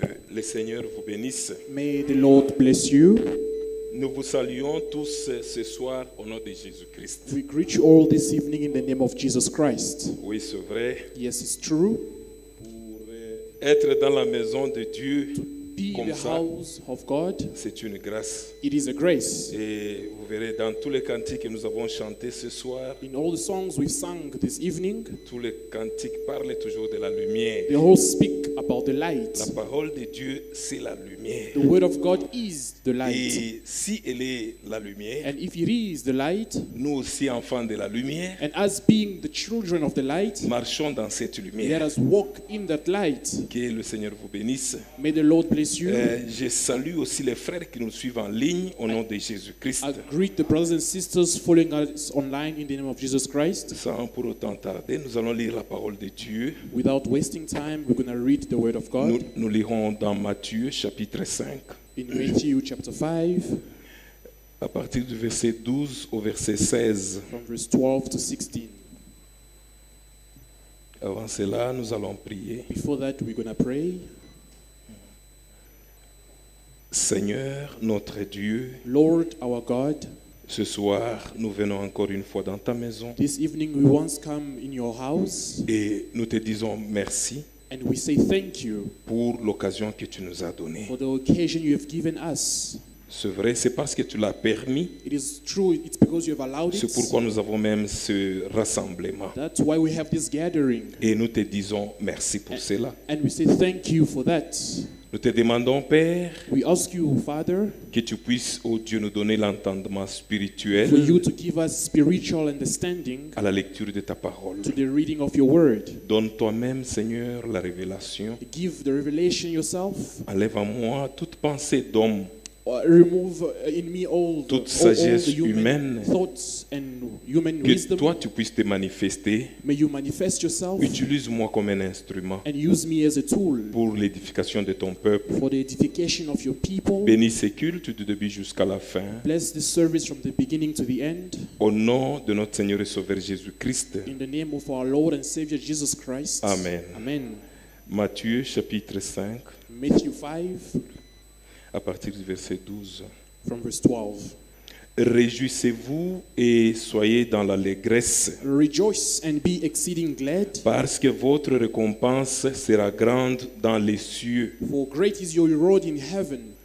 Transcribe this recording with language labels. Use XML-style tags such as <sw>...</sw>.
<fr>Le Seigneur vous bénisse.</fr> <en>May the Lord bless you.</en> <fr>Nous vous saluons tous ce soir au nom de Jésus-Christ.</fr> <en>We greet you all this evening in the name of Jesus Christ.</en> <fr>Oui, c'est vrai.</fr> <en>Yes, it's true.</en> <fr>Pour être dans la maison de Dieu</fr> <en>Be</en> <fr>comme</fr> <en>the</en> <fr>ça,</fr> <en>house of God.</en> <fr>c'est une grâce.</fr> <en>It is a grace.</en> <fr>Et vous verrez dans tous les cantiques que nous avons chantés ce soir,</fr> <en>In all the songs we've sung this evening,</en> <fr>tous les cantiques parlent toujours de la lumière.</fr> <en>they all speak about the light.</en> <fr>La parole de Dieu, c'est la lumière.</fr> <en>The word of God is the light.</en> <fr>Et si elle est la lumière,</fr> <en>And if it is the light,</en> <fr>nous aussi enfants de la lumière,</fr> <en>and as being the children of the light,</en> <fr>marchons dans cette</fr> <en>let</en> <fr>lumière.</fr> <en>us walk in that light.</en> <fr>Que le Seigneur vous bénisse.</fr> <en>May the Lord bless you.</en> <fr>Je salue aussi les frères qui nous suivent en ligne au nom de Jésus-Christ.</fr> <en>I greet the brothers and sisters following us online in the name of Jesus Christ.</en> <fr>Sans pour autant tarder, nous allons lire la parole de Dieu.</fr> <en>Without wasting time, we're going to read the word of God</en> <fr>Nous lirons dans Matthieu chapitre 5,</fr> <en>in Matthew chapter 5,</en> <fr>à partir du verset 12 au verset 16.</fr> <en>from verse 12 to 16.</en> <fr>Avant cela, nous allons prier.</fr> <en>Before that, we're going to pray.</en> <fr>Seigneur, notre Dieu,</fr> <en>Lord, our God,</en> <fr>ce soir, nous venons encore une fois dans ta maison</fr> <en>this evening we once come in your house</en> <fr>et nous te disons merci</fr> <en>and we say thank you</en> <fr>pour l'occasion que tu nous as donnée.</fr> <en>for the occasion you have given us.</en> <fr>C'est vrai, c'est parce que tu l'as permis.</fr> <en>It is true, it's because you have allowed</en> <fr>C'est</fr> <en>it.</en> <fr>pourquoi nous avons même ce rassemblement.</fr> <en>That's why we have this gathering.</en> <fr>Et nous te disons merci pour cela.</fr> <en>And we say thank you for that.</en> <fr>Nous te demandons, Père,</fr> <en>We ask you, Father,</en> <fr>que tu puisses, oh Dieu, nous donner l'entendement</fr> <en>for</en> <fr>spirituel</fr> <en>you to give us spiritual understanding</en> <fr>à la lecture de ta parole.</fr> <en>to the reading of your word.</en> <fr>Donne toi-même, Seigneur, la révélation.</fr> <en>Give the revelation yourself.</en> <fr>Enlève en moi toute pensée d'homme,</fr> <en>Remove in me all</en> <fr>toute</fr> <en>the</en> <fr>sagesse</fr> <en>human</en> <fr>humaine.</fr> <en>thoughts and human</en> <fr>Que</fr> <en>wisdom.</en> <fr>toi, tu puisses te manifester.</fr> <en>May you manifest yourself</en> <fr>Utilise-moi comme un instrument</fr> <en>and use me as a tool</en> <fr>pour l'édification de ton peuple.</fr> <en>for the edification of your people.</en> <fr>Bénis ces cultes du début jusqu'à la fin.</fr> <en>Bless this service from the beginning to the end.</en> <fr>Au nom de notre Seigneur et Sauveur Jésus-Christ.</fr> <en>In the name of our Lord and Savior Jesus Christ.</en> <fr>Amen.</fr> <en>Amen.</en> <fr>Matthieu chapitre 5,</fr> <en>Matthew 5</en> <fr>à partir du verset 12.</fr> <en>from verse 12.</en> <fr>Réjouissez-vous et soyez dans l'allégresse,</fr> <en>Rejoice and be exceeding glad,</en> <fr>parce que votre récompense sera grande dans les cieux.</fr> <en>for great is your reward in heaven.</en>